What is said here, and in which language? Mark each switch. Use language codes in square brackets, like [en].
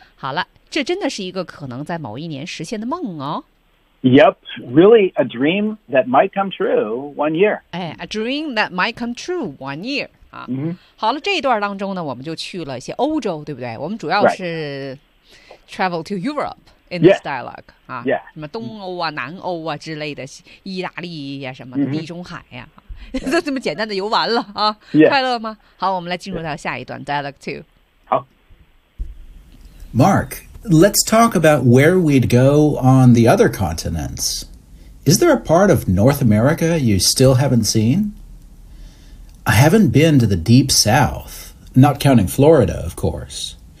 [zh] 好了，这真的是一个可能在某一年实现的梦哦。 [en] Yep, really a dream that might come true one year. [zh] 哎， [en] a dream that might come true one year. 啊。嗯。 [zh] 好了，这一段当中呢，我们就去了一些欧洲，对不对？我们主要是、 [en] right. travel to Europe. In this dialogue, yeah. 啊， yeah. [zh] 什么东欧啊、南欧啊之类的，意大利呀、啊、什么的，地中海呀、啊， mm-hmm. 都这么简单的游完了啊， [en] yeah. [zh] 快乐吗？好，我们来进入到下一段 [en] dialogue two. [zh] 好 [en] ，Mark, let's talk about where we'd go on the other continents. Is there a part of North America you still haven't seen? I haven't been to the deep south, not counting Florida, of course.